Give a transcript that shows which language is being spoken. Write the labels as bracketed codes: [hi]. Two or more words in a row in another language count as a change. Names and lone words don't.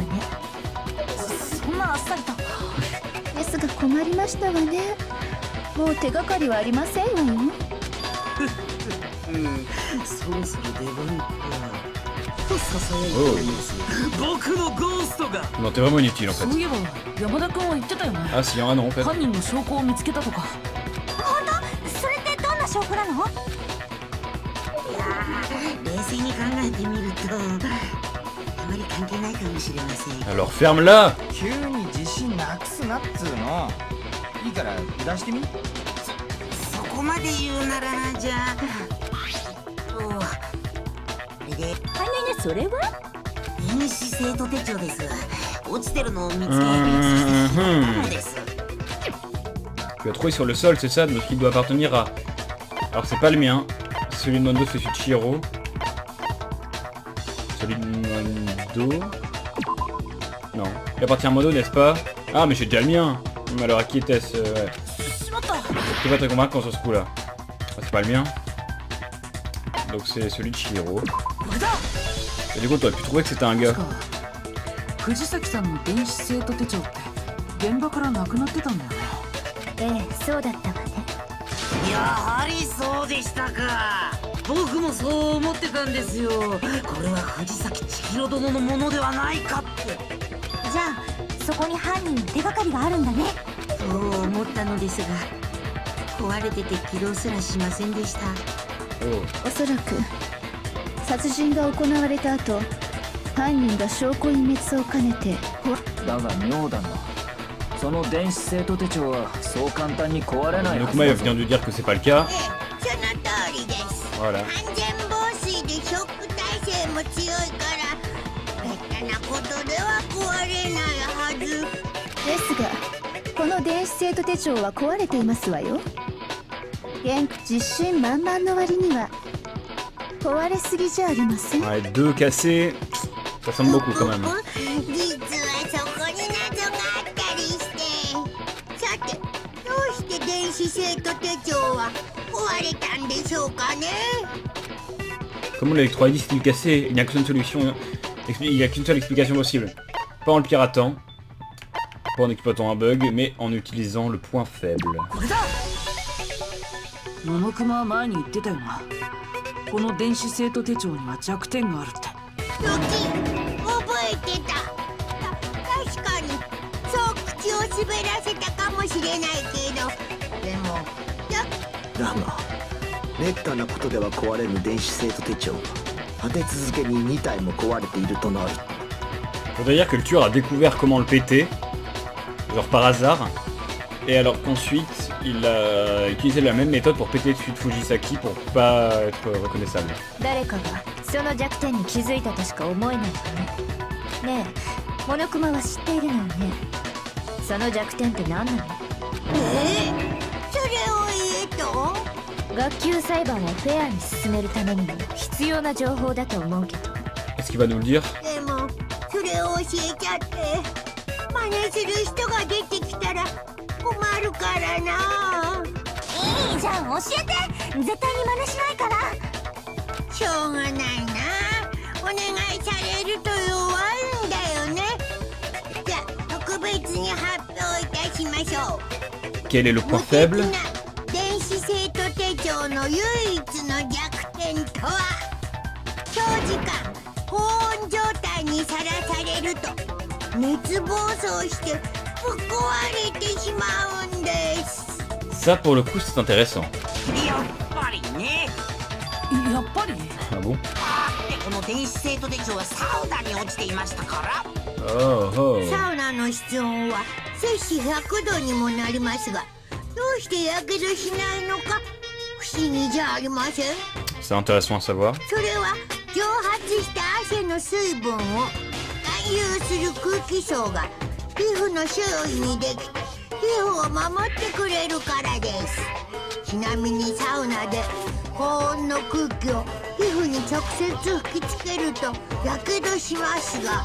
[ja] そんなあっさりと。ですが困りましたわね。もう手がかりはありませんわよ。そろそろ出番か。ささやいて Oh. います僕のゴーストが。 [fr] Non, t'es vraiment inutile en fait. [ja] そういえば山田君は言ってたよね。 [fr] Ah si, ah non en fait. [ja] 犯人の証拠を見つけたとか。本当？それってどんな証拠なの？静に考えてみるとあまり関係ないかもしれません。 [fr] Alors ferme-la. [ja] 急に自信なくすなっつうの。いいから出してみ。そこまで言うならじゃあこれでそれは電子生徒手帳です。落ちてるのを見つけたのです。 [fr] Tu as trouvé sur le sol, c'est ça, donc il doit appartenir à... Alors c'est pas le mien. Celui de Mondo, c'est celui de Chihiro. Celui de Mondo... Non. Il appartient à Mondo, n'est-ce pas? Ah, mais j'ai déjà le mien. Alors à qui était-ce? Ouais. C'est pas très convaincant sur ce coup-là. Ah, c'est pas le mien. Donc c'est celui de Chihiro. Et du coup, t'aurais pu trouver que c'était un gars. [ja] 藤崎さんの電子生徒手帳って現場からなくなってたんだよね。ええ、そうだったわね。やはりそうでしたか。僕もそう思ってたんですよ。これは藤崎千尋殿のものではないかって。じゃあそこに犯人の手がかりがあるんだね。そう思ったのですが壊れてて起動すらしませんでした。 Oh. おそらく殺人が行われた後、犯人が証拠隠滅を兼ねてだが妙だな。その電子生徒手帳はそう簡単に壊れないは [fr] Donc [ja] ず [fr] Maya [ja] だぞ。 [fr] vient de dire que c'est pas le cas. [ja] その通りです。 [fr] Voilà. [ja] 安全防水でショック耐性も強いからめったなことでは壊れないはず。ですがこの電子生徒手帳は壊れていますわよ。自信満々の割には壊れすぎじゃありません。 [fr] Ouais, deux cassés. Ça semble beaucoup quand même. [ja] 実はそこに謎があったりして。さてどうして電子生徒手帳は壊れたんでしょうかね。 [fr] Comment l'électrolyse est-il cassé? Il n'y a qu'une solution. Il n'y a qu'une seule explication possible. Pas en le piratant, pas en exploitant un bug, mais en utilisant le point faible. [ja] これだ。野熊は前に言ってたよな。この電子生徒手帳には弱点があるって。時覚えてた。確かにそう口を滑らせたかもしれないけどでもだがめったなことでは壊れぬ電子生徒手帳が立て続けに2体も壊れているとなる。 [fr] Faudrait dire que le tueur a découvert comment le péter, genre par hasard, et alors qu'ensuite il a utilisé la même méthode pour péter dessus de Fujisaki pour pas être reconnaissable. [ja] 誰かがその弱点に気づいたとしか思えないわね。ねえ、モノクマは知っているのよね。その弱点って何なの？それを言えと。学級裁判をフェアに進めるためにも必要な情報だと思うけど。 [fr] Est-ce qu'il va nous le dire? [ja] でもそれを教えちゃって真似する人が出てきたら困るからな。いいじゃん、教えて。絶対に真似しないから。しょうがないな。お願いされると弱いんだよね。じゃあ特別に発表いたしましょう。 [fr] Quel est le [ja] 無 [fr] point [ja] 敵 [fr] faible? [ja] な電子生徒手帳の唯一の弱点とは長時間高温状態にさらされると熱暴走してぶっ壊れてしまうんです。 [fr] Ça pour le coup c'est intéressant. [ja] やっぱりね。やっぱり。 [fr] Ah bon? [ja] この電子生徒手帳はサウナに落ちていましたから。 Oh oh. サウナの室温は摂氏100度にもなりますがどうしてやけどしないのか不思議じゃありません。 [fr] C'est intéressant à savoir. [ja] それは蒸発した汗の水分を含有する空気層が皮膚の周囲にできて皮膚を守ってくれるからです。ちなみにサウナで高温の空気を皮膚に直接吹きつけるとやけどしますが